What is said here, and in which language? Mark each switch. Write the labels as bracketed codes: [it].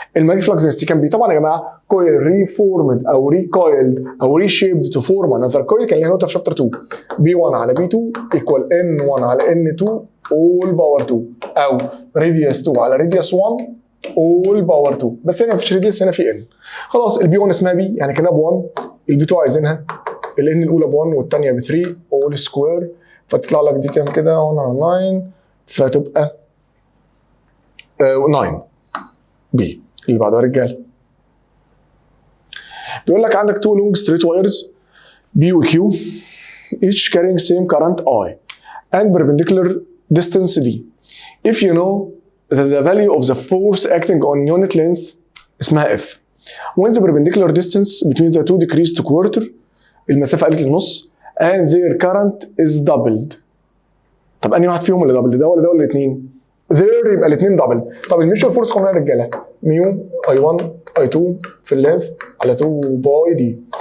[en] المagnetic flux density كان بي طبعا يا جماعه coil reformed او recoiled او reshaped to form another coil، [ar] كان ليها نقطه في شابتر 2 [en] B1 على B2 equal N1 على N2 all power 2 او radius 2 على radius 1 all power 2. [ar] بس هنا مفيش radius، هنا في N. خلاص البي 1 اسمها بي يعني كانها ب 1، البي 2 عايزينها الN الاولى ب 1 والثانيه ب 3 all square، فتطلع لك دي كام كده 1 على 9 فتبقى 9 بي. اللي بعدها يا رجاله بيقول لك عندك [en] 2 long straight wires B و Q each carrying same current I and perpendicular distance D. If you know that the value of the force acting on unit length اسمها F when the perpendicular distance between the two decreased to quarter، [ar] المسافة قلت للنص [en] and their current is doubled. [ar] طب انهي واحد فيهم اللي دبل؟ ده ولا ده ولا الاثنين؟ there يبقى الاثنين دبل. طب الميوتشوال فورس قلنا يا رجاله ميو اي 1 اي 2 في اللينث على 2 باي دي.